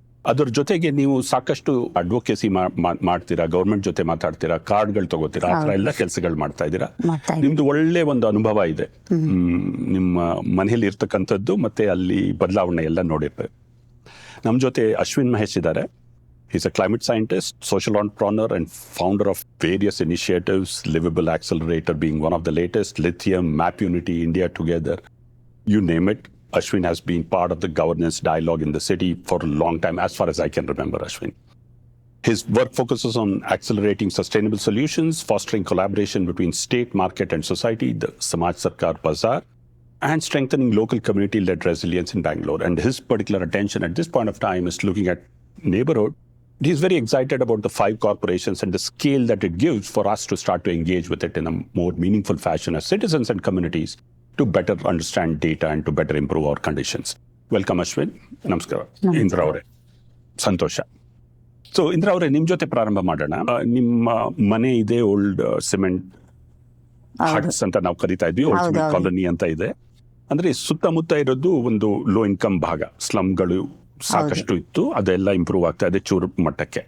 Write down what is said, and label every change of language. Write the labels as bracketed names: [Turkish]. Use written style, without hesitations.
[Kannada] ಅದ್ರ ಜೊತೆಗೆ ನೀವು ಸಾಕಷ್ಟು ಅಡ್ವೊಕೇಸಿ ಮಾಡ್ತೀರಾ, ಗೌರ್ಮೆಂಟ್ ಜೊತೆ ಮಾತಾಡ್ತೀರಾ, ಕಾರ್ಡ್ಗಳು ತಗೋತೀರಾ, ಆ ಥರ ಎಲ್ಲ ಕೆಲಸಗಳು ಮಾಡ್ತಾ ಇದ್ದೀರಾ. ನಿಮ್ದು ಒಳ್ಳೆ ಒಂದು ಅನುಭವ ಇದೆ ನಿಮ್ಮ ಮನೆಯಲ್ಲಿ ಇರ್ತಕ್ಕಂಥದ್ದು, ಮತ್ತೆ ಅಲ್ಲಿ ಬದಲಾವಣೆ ಎಲ್ಲ ನೋಡಿರ್ಬೇಕು. ನಮ್ಮ ಜೊತೆ ಅಶ್ವಿನ್ ಮಹೇಶ್ ಇದ್ದಾರೆ. [English] He's a climate scientist, social entrepreneur, and founder of various initiatives, Livable Accelerator being one of the latest, Lithium, Map Unity, India Together, you name it. Ashwin has been part of the governance dialogue in the city for a long time, as far as I can remember, Ashwin. His work focuses on accelerating sustainable solutions, fostering collaboration between state, market, and society, the Samaj Sarkar Bazaar, and strengthening local community-led resilience in Bangalore. And his particular attention at this point of time is looking at neighborhood. He's very excited about the 5 corporations and the scale that it gives for us to start to engage with it in a more meaningful fashion as citizens and communities to better understand data and to better improve our conditions. Welcome, Ashwin. Namaskara. Indira avare. [Kannada] Santosha. So, Indira avare, ನಿಮ್ಮ ಜೊತೆ ಪ್ರಾರಂಭ ಮಾಡೋಣ. ನಿಮ್ಮ ಮನೆ ಇದೆ, old cement huts ಅಂತ ನಾವು ಕರಿತಾ ಇದ್ವಿ, ಓಲ್ಡ್ ಸಿಮೆಂಟ್ ಕಾಲೋನಿ ಅಂತ ಇದೆ. ಅಂದ್ರೆ ಸುತ್ತಮುತ್ತ ಇರೋದು ಒಂದು ಲೋ ಇನ್ಕಮ್ ಭಾಗ, ಸ್ಲಮ್ಗಳು ಸಾಕಷ್ಟು ಇತ್ತು, ಅದೆಲ್ಲ ಇಂಪ್ರೂವ್ ಆಗ್ತಾ ಇದೆ ಚೂರು ಮಟ್ಟಕ್ಕೆ.